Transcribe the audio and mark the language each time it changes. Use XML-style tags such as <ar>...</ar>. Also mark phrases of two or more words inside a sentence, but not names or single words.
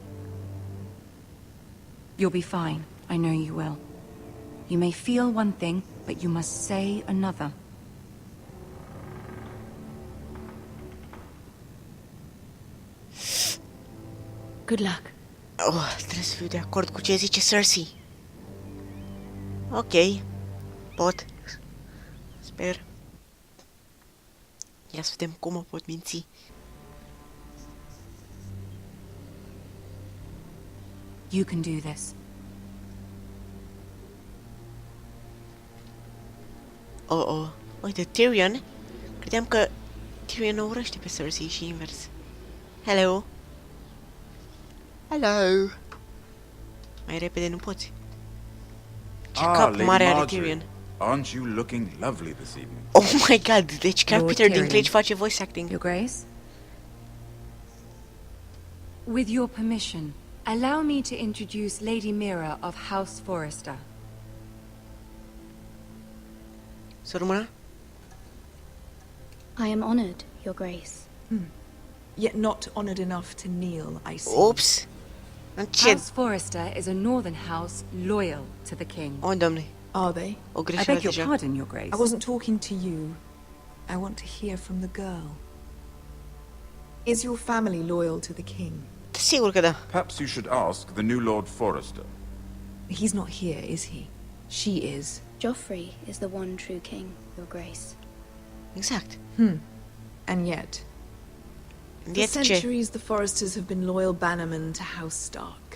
<en>You'll be fine. I know you will. You may feel one thing, but you must say another. Good luck.</en> <ro>Oh, trebuie să fiu de acord cu ce zice Cersei. Ok. Pot. Sper. Ia să vedem cum o pot minți.</ro> <en>You can do this. Oh.</en> <ro>Uite, Tyrion. Credeam că Tyrion o urăște pe Cersei și invers.</ro> <en>Hello. Hello.</en> <ro>Mai repede nu poți. Ce cap</ro> <en>Lady</en> <ro>mare are</ro> <en>Marjorie. Tyrion. Aren't you looking lovely this evening? Oh my god,</en> <ro>deci chiar</ro> <en>Lord Peter Tyrion.</en> <ro>Dinklage face</ro> <en>voice acting. Your Grace? With your permission, allow me to introduce Lady Mira of House Forrester.</en> <ro>Să rămână?</ro> <en>I am honored, Your Grace. Yet not honored enough to kneel, I see. Ops.</en> <ro>În ce?</ro> <en>House Forrester is a northern house loyal to the king.</en> <ro>Oh, doamne.</ro> <en>Are they?</en> <ro>O</ro> <en>I</en> <ro>greșeală</ro> <en>beg your</en> <ro>deja.</ro> <en>pardon, Your Grace. I wasn't talking to you. I want to hear from the girl. Is your family loyal to the king?</en> <ro>Sigur că da.</ro> <en>Perhaps you should ask the new Lord Forrester. He's not here, is he? She is. Joffrey is the one true king, Your Grace.</en> <ro>Exact.</ro> <en>And yet, for</en> <ro>Yet ce?</ro> <en>centuries the Forresters have been loyal bannermen to House Stark.</en>